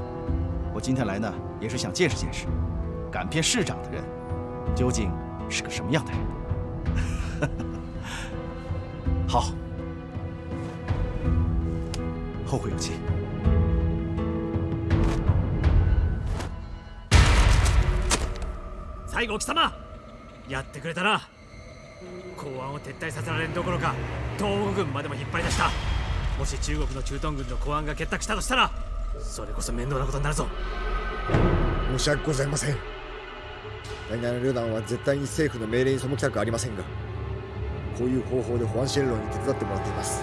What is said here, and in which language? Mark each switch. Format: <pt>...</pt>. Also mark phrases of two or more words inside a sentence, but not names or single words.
<zh>我今天来呢，也是想见识见识，敢骗市长的人究竟是个什么样的人。好，后会有期。</zh> <ja>最後貴様やってくれたな。公安を撤退させられるどころか東北軍までも引っ張り出した。もし中国の駐屯軍の公安が結託したとしたらそれこそ面倒なことになるぞ。申し訳ございません。大概の旅団は絶対に政府の命令に背きたくありませんが、こういう方法でホアンシェンロンに手伝ってもらっています。</ja>